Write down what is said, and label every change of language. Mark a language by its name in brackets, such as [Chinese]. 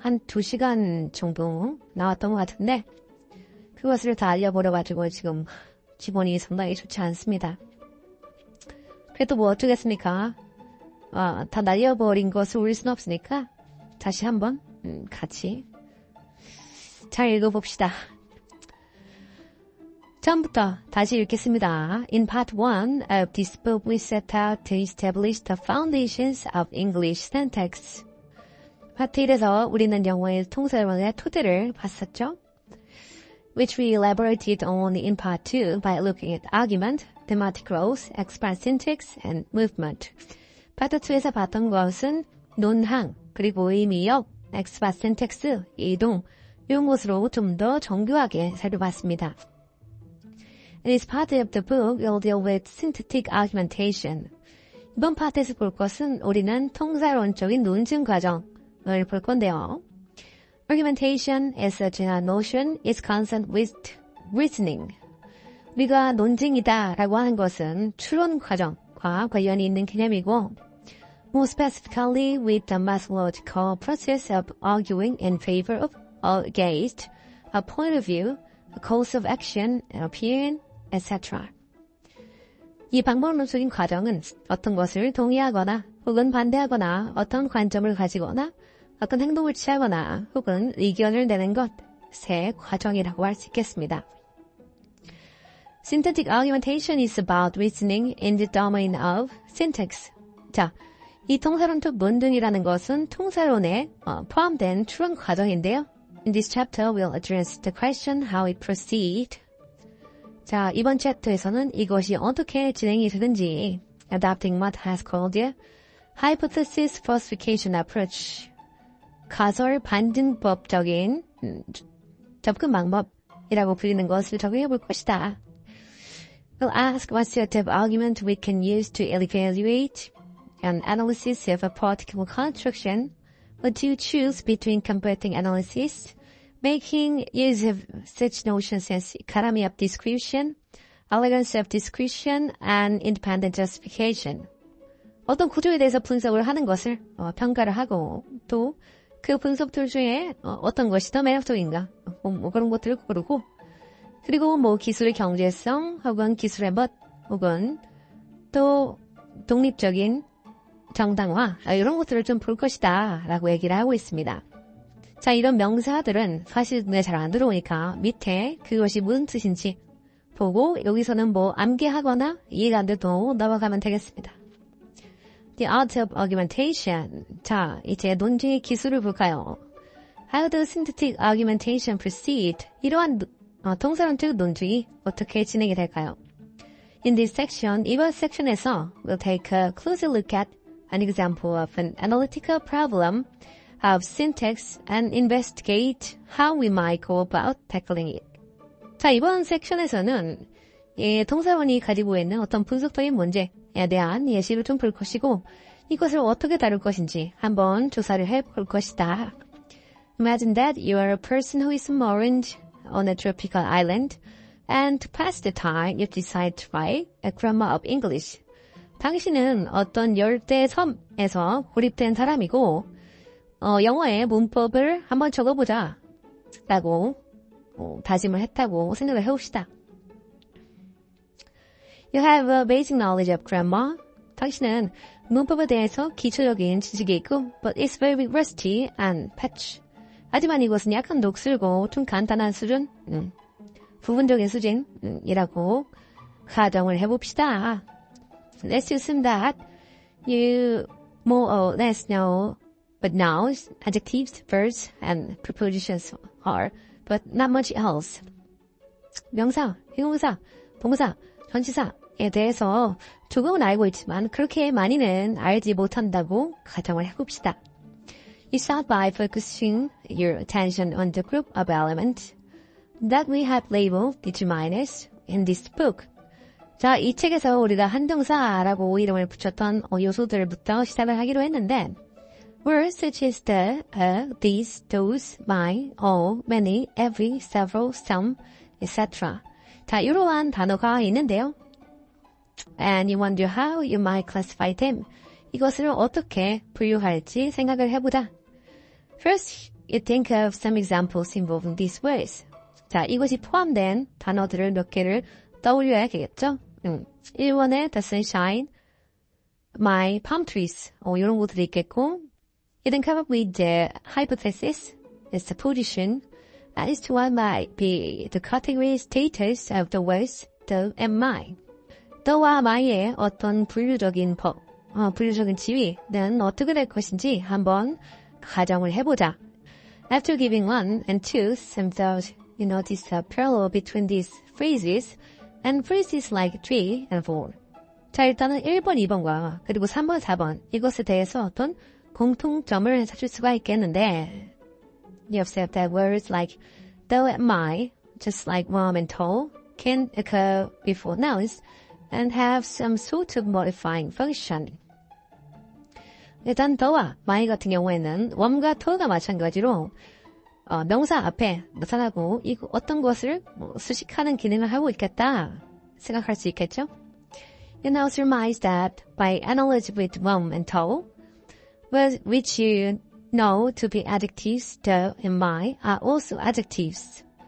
[Korean] 한 2시간 정도 나왔던 것 같은데 그것을 다 알려버려가지고 지금 기분이 상당히 좋지 않습니다. 그래도 뭐 어쩌겠습니까? 다 날려버린 것을 올릴 수는 없으니까 다시 한번 같이 잘 읽어봅시다. 처음부터 다시 읽겠습니다. [English] In part 1 of this book we set out to establish the foundations of English syntax. [Korean] 파트 1에서 우리는 영어의 통사론의 토대를 봤었죠. [English] Which we elaborated on in part 2 by looking at argument, thematic growth, express syntax, and movement. [Korean] 파트 2에서 봤던 것은 논항, 그리고 의미역, express syntax, 이동, 이런 것으로 좀 더 정교하게 살펴봤습니다. [English] In this part of the book, we'll deal with syntactic argumentation. [Korean] 이번 파트에서 볼 것은 우리는 통사론적인 논증 과정을 볼 건데요. [English] Argumentation as a general notion is concerned with reasoning. [Korean] 우리가 논증이다 라고 하는 것은 추론 과정과 관련이 있는 개념이고 [English] more specifically with the methodological process of arguing in favor of or against a point of view, a course of action, an opinion, etc. [Korean] 이 방법론적인 과정은 어떤 것을 동의하거나 혹은 반대하거나 어떤 관점을 가지거나 어떤 행동을 취하거나 혹은 의견을 내는 것의 과정이라고 할 수 있겠습니다. [English] Syntactic argumentation is about reasoning in the domain of syntax. [Korean] 자, 이 통사론적 논증이라는 것은 통사론에 포함된 추론 과정인데요. [English] In this chapter, we'll address the question how it proceeds. [Korean] 자, 이번 챕터에서는 이것이 어떻게 진행이 되는지 [English] adopting what has called the hypothesis falsification approach. [Korean] 가설 반증법적인 접근 방법이라고 불리는 것을 적용해 볼 것이다. [English] We'll ask what sort of argument we can use to evaluate an analysis of a particular construction, or to choose between competing analysis, making use of such notions as economy of description, elegance of description, and independent justification. [Korean] 어떤 구조에 대해서 분석을 하는 것을 평가를 하고 또 그 분석들 중에 어떤 것이 더 매력적인가 뭐 그런 것들을 고르고 그리고 뭐 기술의 경제성 혹은 기술의 멋 혹은 또 독립적인 정당화 이런 것들을 좀 볼 것이다 라고 얘기를 하고 있습니다. 자, 이런 명사들은 사실 눈에 잘 안 들어오니까 밑에 그것이 무슨 뜻인지 보고 여기서는 뭐 암기하거나 이해가 안 돼도 넘어가면 되겠습니다. [English] The art of argumentation. [Korean] 자, 이제 논증의 기술을 볼까요? [English] How does syntactic argumentation proceed? [Korean] 이러한 통사론적 논증이 어떻게 진행이 될까요? [English] In this section, [Korean] 이번 섹션에서 [English] we'll take a closer look at an example of an analytical problem of syntax and investigate how we might go about tackling it. [Korean] 자, 이번 섹션에서는 통사론이 가지고 있는 어떤 분석적인 문제에 대한 예시를 좀 볼 것이고 이것을 어떻게 다룰 것인지 한번 조사를 해볼 것이다. [English] Imagine that you are a person who is moored on a tropical island and to pass the time you decide to write a grammar of English. [Korean] 당신은 어떤 열대 섬에서 고립된 사람이고 영어의 문법을 한번 적어보자 라고 다짐을 했다고 생각을 해봅시다. [English] You have a basic knowledge of grammar. [Korean] 당신은 문법에 대해서 기초적인 지식이 있고 [English] but it's very rusty and patchy. [Korean] 하지만 이것은 약간 녹슬고 좀 간단한 수준, 부분적인 수준이라고 가정을 해봅시다. [English] Let's assume that you more or less know what nouns, adjectives, verbs, and prepositions are, but not much else. [Korean] 명사, 형용사, 동사, 전치사에 대해서 조금은 알고 있지만 그렇게 많이는 알지 못한다고 가정을 해봅시다. [English] You start by focusing your attention on the group of elements. that we have labeled determiners in this book. [Korean] 자, 이 책에서 우리가 한동사라고 이름을 붙였던 요소들부터 시작을 하기로 했는데 [English] words such as the, these, those, my, all, many, every, several, some, etc. [Korean] 자, 이러한 단어가 있는데요. [English] And you wonder how you might classify them. [Korean] 이것을 어떻게 분류할지 생각을 해보자. [English] First, you think of some examples involving these words. [Korean] 자, 이것이 포함된 단어들을 몇 개를 떠올려야겠죠? [English] 1번에 the sunshine, my palm trees, [Korean] 이런 것들이 있겠고, [English] you then come up with the hypothesis, the supposition, as to what might be the category status of the words the and my. [Korean] the와 my의 어떤 분류적인 지위는 어떻게 될 것인지 한번 가정을 해보자. [English] After giving 1 and 2 some thought, you notice a parallel between these phrases and phrases like 3 and 4. [Korean] 자, 일단은 1번, 2번과 그리고 3번, 4번 이것에 대해서 어떤 공통점을 찾을 수가 있겠는데 [English] You observe that words like though and my, just like warm and tall, can occur before nouns and have some sort of modifying function. [Korean] 일단 더와 my 같은 경우에는 warm과 tall과 마찬가지로 명사 앞에 나타나고 어떤 것을 수식하는 기능을 하고 있겠다 생각할 수 있겠죠? [English] You now surmise that by analogy with warm and tall, which you know to be adjectives, the and my are also adjectives.